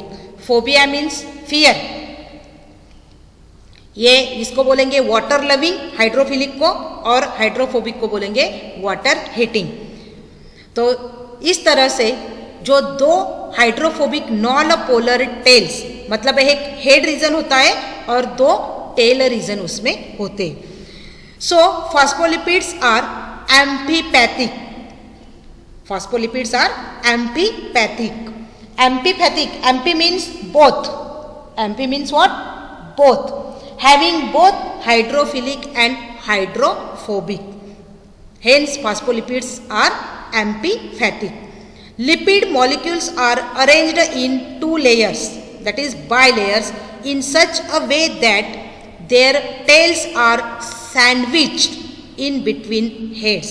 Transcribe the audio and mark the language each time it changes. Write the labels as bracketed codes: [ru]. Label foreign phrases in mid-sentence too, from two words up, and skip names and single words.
[en] phobia means fear, [hi] ये इसको बोलेंगे [en] water loving hydrophilic [hi] को, और हाइड्रोफोबिक को बोलेंगे [en] water hating. [hi] तो इस तरह से जो दो [en] hydrophobic non polar tails, [hi] मतलब एक [en] head region [hi] होता है और दो [en] tail region [hi] उसमें होते। [en] So phospholipids are amphipathic, phospholipids are amphipathic. amphipathic, amphi means both, amphi means what, both, having both hydrophilic and hydrophobic. Hence phospholipids are amphipathic. Lipid molecules are arranged in two layers, that is bilayers, in such a way that their tails are sandwiched in between heads.